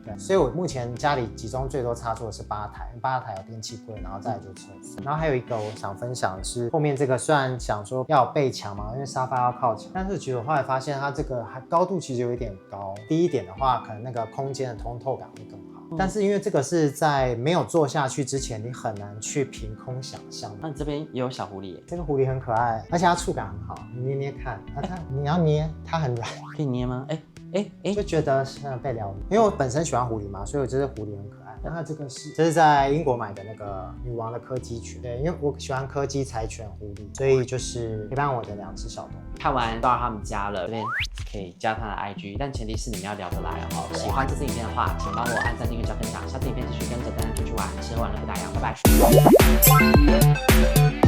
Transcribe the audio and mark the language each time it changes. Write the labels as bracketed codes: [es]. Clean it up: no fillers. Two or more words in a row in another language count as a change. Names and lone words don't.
[zh] 對，所以我目前家裡集中最多插座的是8台，8台有電器櫃，然後再來就是廁所。然後還有一個我想分享的是後面這個，雖然想說要有背牆嘛，因為沙發要靠牆，但是其實我後來發現它這個高度其實有一點高。低一點的話，可能那個空間的通透感會更好。但是因為這個是在沒有做下去之前，你很難去憑空想象。那你這邊也有小狐狸耶？這個狐狸很可愛，而且它觸感很好，你捏捏看。你要捏，它很軟。可以捏嗎？就覺得是被療癒。因為我本身喜歡狐狸嘛，所以我覺得狐狸很可愛。 那這个是在英國買的那個女王的柯基犬，對，因為我喜歡柯基、柴犬、狐狸，所以就是陪伴我的2隻小動物。看完到他們家了，這邊可以加他的 IG， 但前提是你們要聊得來哦。喜歡這支影片的話，請幫我按讚、訂閱、加分享，下次影片繼續跟着丹丹出去玩，吃喝玩樂不打烊，拜拜。